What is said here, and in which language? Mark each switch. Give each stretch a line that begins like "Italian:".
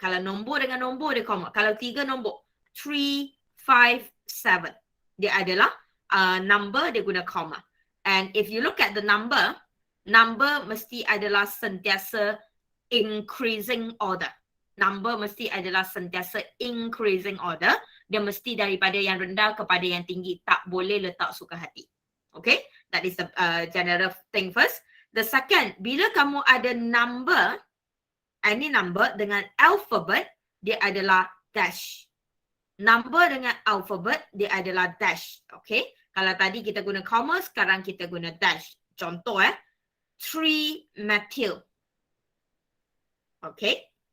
Malay: Kalau nombor dengan nombor, dia comma. Kalau 3 nombor, 3, 5, 7, dia adalah number, dia guna comma.
English: And if you look at the number
Malay: mesti adalah sentiasa
English: increasing order.
Malay: Number mesti adalah sentiasa increasing order. Dia mesti daripada yang rendah kepada yang tinggi. Tak boleh letak suka hati.
English: Okay? That is the general thing first. The second,
Malay: bila kamu ada
English: number, any number dengan alphabet,
Malay: dia adalah
English: dash.
Malay: Number dengan alphabet, dia adalah dash. Okay? Kalau tadi kita guna comma, sekarang kita guna dash. Contoh 3-methyl. Okay.